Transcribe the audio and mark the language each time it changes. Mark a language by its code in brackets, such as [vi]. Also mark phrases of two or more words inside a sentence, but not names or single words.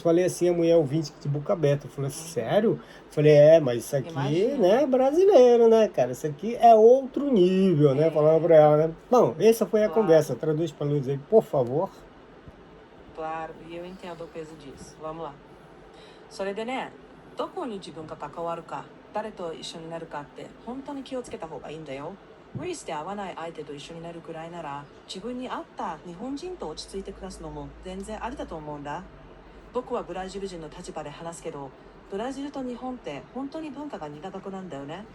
[pt] Falei assim, a mulher ouvinte de boca aberta, eu falei, sério? Falei, mas isso aqui, né, é brasileiro, né, cara? Isso aqui é outro nível, né? Falando pra ela, né? Bom, essa foi a conversa. Traduz pra Luz aí, por favor. Claro, e eu entendo o peso disso. Vamos lá. [ja] それでね、どこに自分が関わるか、誰と一緒になるかって本当に気をつけた方がいいんだよ。無理して合わない相手と一緒になるくらいなら、自分に合った日本人と落ち着いて暮らすのも全然ありだと思うんだ。僕はブラジル人の立場で話すけど、ブラジルと日本って本当に文化が似たとこなんだよね。